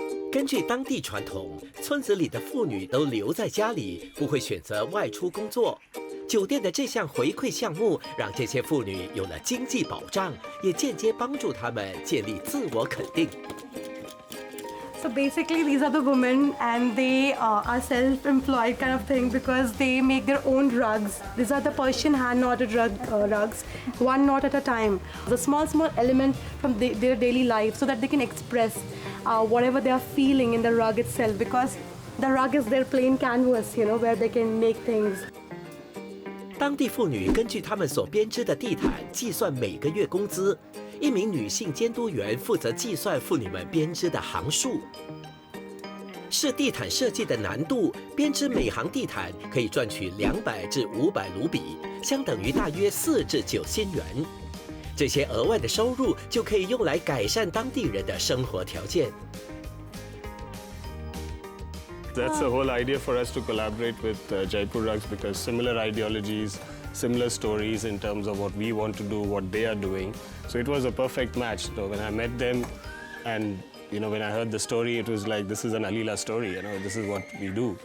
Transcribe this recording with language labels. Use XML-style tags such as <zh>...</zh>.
<zh>根据当地传统，村子里的妇女都留在家里，不会选择外出工作。酒店的这项回馈项目，让这些妇女有了经济保障，也间接帮助她们建立自我肯定。</zh> <en>So basically, these are the women, and they are self-employed kind of thing because they make their own rugs. These are the Persian hand-knotted rugs, one knot at a time. The small element from their daily life, so that they can express whatever they are feeling in the rug itself. Because the rug is their plain canvas, you know, where they can make things.</en> <zh>当地妇女根据她们所编织的地毯计算每个月工资，一名女性监督员负责计算妇女们编织的行数。视地毯设计的难度，编织每行地毯可以赚取200至500卢比，相等于大约4至9新元。这些额外的收入就可以用来改善当地人的生活条件。</zh> <en>That's the whole idea for us to collaborate with Jaipur Rugs, because similar ideologies, similar stories in terms of what we want to do, what they are doing. So it was a perfect match. So when I met them and when I heard the story, it was like, this is an Alila story, this is what we do.</en>